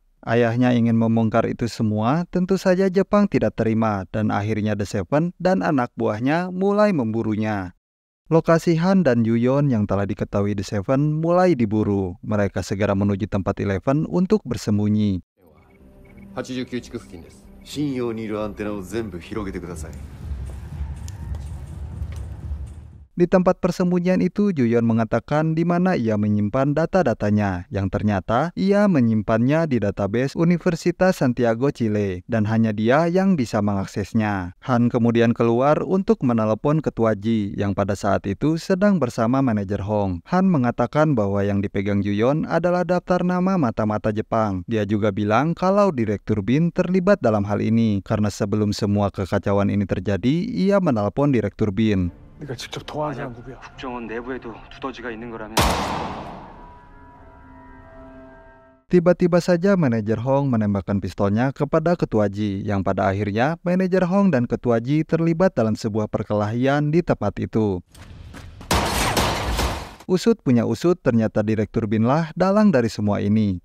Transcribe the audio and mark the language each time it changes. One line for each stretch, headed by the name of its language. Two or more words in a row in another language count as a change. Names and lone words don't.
Indonesian: Ayahnya ingin membongkar itu semua, tentu saja Jepang tidak terima, dan akhirnya The Seven dan anak buahnya mulai memburunya. Lokasi Han dan Juyon yang telah diketahui The Seven mulai diburu. Mereka segera menuju tempat Eleven untuk bersembunyi.
Japanese: 89 地区付近です。信用にいるアンテナを全部広げてください。
Indonesian: Di tempat persembunyian itu, Juyon mengatakan di mana ia menyimpan data-datanya, yang ternyata ia menyimpannya di database Universitas Santiago Chile, dan hanya dia yang bisa mengaksesnya. Han kemudian keluar untuk menelepon Ketua Ji, yang pada saat itu sedang bersama manajer Hong. Han mengatakan bahwa yang dipegang Juyon adalah daftar nama mata-mata Jepang. Dia juga bilang kalau Direktur Bin terlibat dalam hal ini, karena sebelum semua kekacauan ini terjadi, ia menelepon Direktur Bin.
Korean: 네가 직접 통화한 사람 누구야? 국정원 내부에도 두더지가 있는 거라면
Indonesian: Tiba-tiba saja manajer Hong menembakkan pistolnya kepada Ketua Ji, yang pada akhirnya manajer Hong dan Ketua Ji terlibat dalam sebuah perkelahian di tempat itu. Usut punya usut, ternyata Direktur Bin lah dalang dari semua ini.